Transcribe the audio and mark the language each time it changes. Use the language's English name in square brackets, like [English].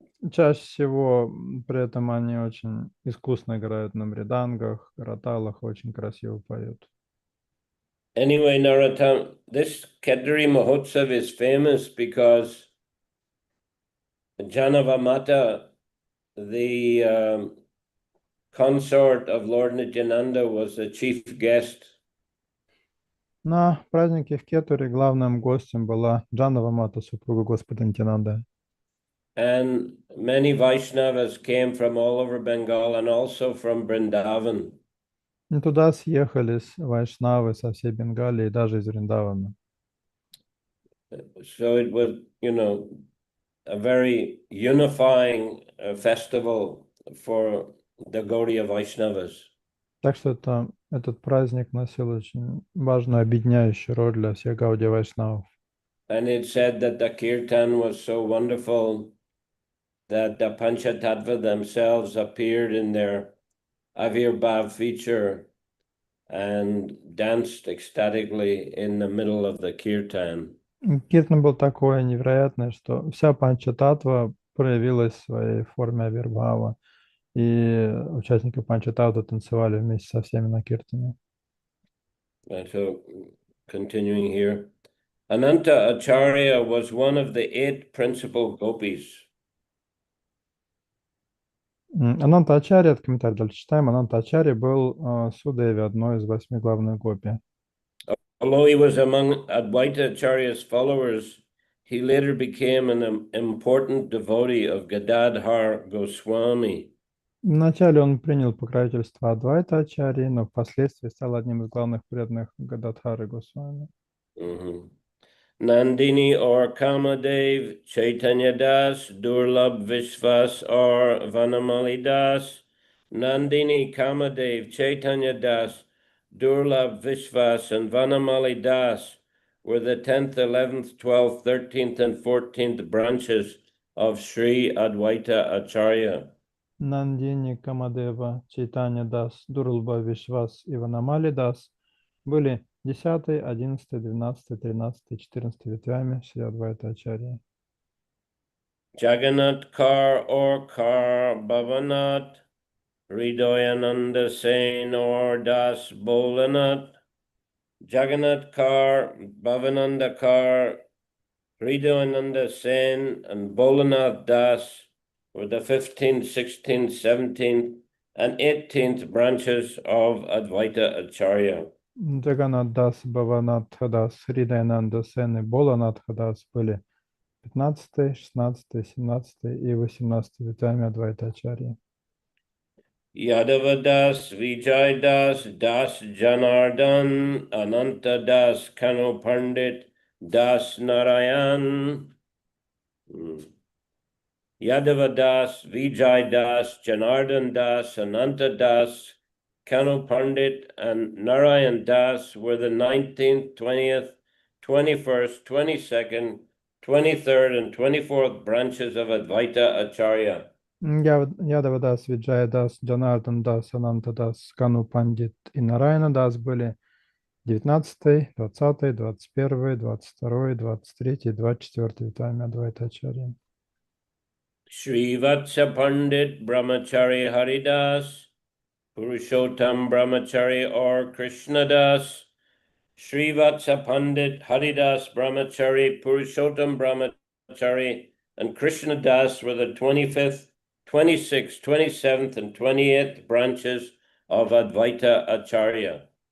[Russian] Чаще всего при этом они очень искусно играют на мридангах, караталах, очень красиво поют. [English] Anyway, Narottam, this Ketari Mahotsav is famous because Janavamata, the consort of Lord Nityananda, was the chief guest. [Russian] На празднике в Кетуре главным гостем была Джанава Мата, супруга Господа Нитянанда. [English] And many Vaishnavas came from all over Bengal and also from Vrindavan. [Russian] И туда съехались вайшнавы со всей Бенгалии и даже из Вриндавана. [English] So it was, a very unifying festival for the Gaudiya Vaishnavas. [Russian] Так что этот праздник носил очень важную объединяющую роль для всех Гаудия Вайшнавов. [English] And it said that the kirtan was so wonderful that the Panchatattva themselves appeared in their Avirbhav feature and danced ecstatically in the middle of the kirtan. [Russian] Киртан был такое невероятное, что вся панчататва проявилась в своей форме Авирбхава, и участники панчататвы танцевали вместе со всеми на киртане. [English] So, continuing here, Ananta Acharya was one of the 8 principal gopis. [Russian] Ананта Ачарья, это комментарий дальше читаем, Ананта Ачарья был Судеви, одной из 8 главных гопи. [English] Although he was among Advaita Acharya's followers, he later became an important devotee of Gadadhar Goswami. [Russian] Вначале он принял покровительство Адвайта Ачарьи, но впоследствии стал одним из главных преданных Гададхары Госвами. [English] Nandini or Kamadev, Chaitanya Das, Durlabh Vishwas or Vanamali Das. Nandini, Kamadev, Chaitanya Das, Durlabh Vishwas, and Vanamali Das were the 10th, 11th, 12th, 13th, and 14th branches of Sri Advaita Acharya. [Russian] Нандини, Камадева, Чайтанья Дас, Дурлаба Вишвас и Ванамали Дас были 10, 11, 12, 13, 14 ветвями Шри Адвайта Ачарьи. [English] Jagannath Kar or Kar Bhavanath, Hridayananda Sen or Das Bolanath, Jagannath Kar, Bhavananda Kar, Hridayananda Sen, and Bolanath Das were the 15th, 16th, 17th, and 18th branches of Advaita Acharya. [Russian] Джаганат Дас, Бхаванат Хадас, Хридаянанда Сен и Боланат Хадас были 15, 16, 17 и 18 ветвями Адвайта Ачарьи. [English] Yadava Das, Vijay Das, Das Janardan, Ananta Das, Kano Pandit, Das Narayan. Yadava Das, Vijay Das, Janardan Das, Ananta Das, Kano Pandit, and Narayan Das were the 19th, 20th, 21st, 22nd, 23rd, and 24th branches of Advaita Acharya. [Russian] Ядава Дас, Виджая Дас, Джанардан Дас, Ананта Дас, Кану Пандит и Нарайана Дас были 19, 20, 21, 22, 23 и 24 ветвями Адвайта Ачарьи. [English] Shri Vatsa Pandit Brahmachari Haridas, Purushottam Brahmachari or Krishna Das, Shri Vatsa Pandit Haridas Brahmachari, Purushottam Brahmachari, and Krishna Das were the 25th, 26th, 27th, and 28th branches of Advaita Acharya.